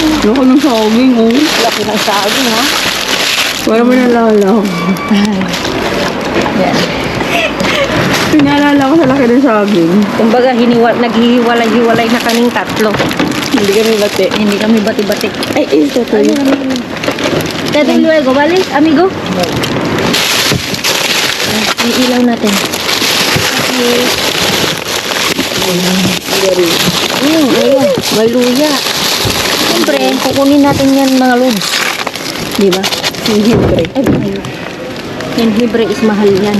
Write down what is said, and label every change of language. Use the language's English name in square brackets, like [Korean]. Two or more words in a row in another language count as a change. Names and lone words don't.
[Filipino] Loko ng saging, oh. Laki ng saging, ha? Para mo nalala. Yan. Pinalala ko sa laki ng saging. Kumbaga, naghihiwalay-hiwalay na kaming tatlo. Hindi kami bate. Hindi kami bati-bati. Ay, ito to. [Spanish] Tete luego, ¿vale, amigo? [Filipino] Iilaw natin. Ayun. May luya. Siyempre, kukunin natin yan mga lobs. Di ba? Siyempre. Ay, ayun. Yan, Hebre is mahal yan.